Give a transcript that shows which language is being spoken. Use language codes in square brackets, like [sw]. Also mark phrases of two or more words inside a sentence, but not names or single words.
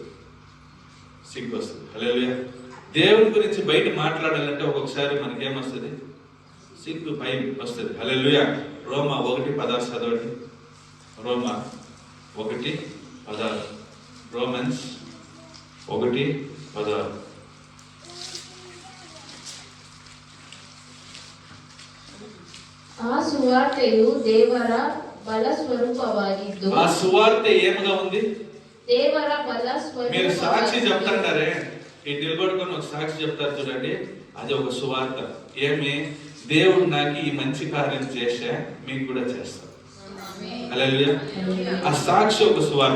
[te] హల్లెలూయా. దేవుని గురించి బయట మాట్లాడాలంటే ఒక్కొక్కసారి మనకేమొస్తుంది? సిగ్గు, భయం వస్తుంది. హల్లెలూయా. రోమా 1:16 చదవండి. రోమా 1:16. రోమన్స్ 1:16. [kn] ಆ ಸುವಾರ್ತೆಯು ದೇವರ ಬಲ ಸ್ವರೂಪವಾಗಿದ್ದು. [te] ఆ సువార్త ఏముగా ఉంది? [kn] ದೇವರ ಬಲ ಸ್ವರೂಪ. [te] మీరు సాక్షి చెప్తాంటారే, ఈ నిలబడుకొని ఒక సాక్షి చెప్తారు చూడండి, అది ఒక సువార్త. ఏమి? దేవుడు నాకు ఈ మంచి కార్యం చేసే, మీకు కూడా చేస్తాడు. హల్లెలూయా. ఆ సాక్షి ఒక సువార్త.